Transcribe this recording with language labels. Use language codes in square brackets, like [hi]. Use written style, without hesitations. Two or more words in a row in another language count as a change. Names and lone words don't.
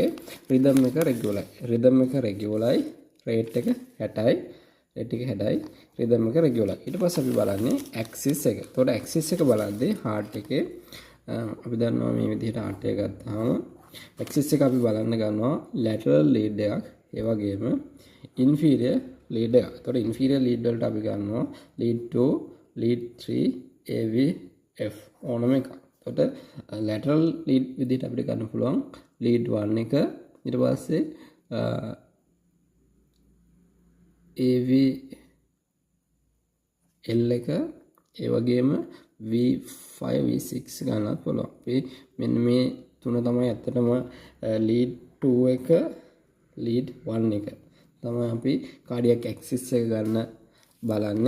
[si] rhythm එක regularයි. rhythm එක regularයි. rate එක 60යි. rate එක 60යි. rhythm එක regularයි. ඊට පස්සේ අපි බලන්නේ axis එක. එතකොට axis එක බලද්දී heart එකේ අපි දන්නවා මේ විදිහට heart එක ගත්තාම axis එක අපි බලන්න ගන්නවා [en] lateral lead [si] එකක්. ඒ වගේම [en] inferior lead [si] එකක්. එතකොට [en] inferior lead [si] වලට අපි ගන්නවා lead 2, lead 3, AVF ඕනම එකක්. එතකොට [en] lateral lead [si] විදිහට අපිට ගන්න පුළුවන් lead 1 එක ඊට පස්සේ AVL එක ඒ වගේම V5 V6 ගන්නත් පුළුවන්. අපි මෙන්න මේ තුන තමයි ඇත්තටම lead 2 එක lead 1 එක තමයි අපි [en] cardiac axis [si] එක ගන්න බලන්නේ.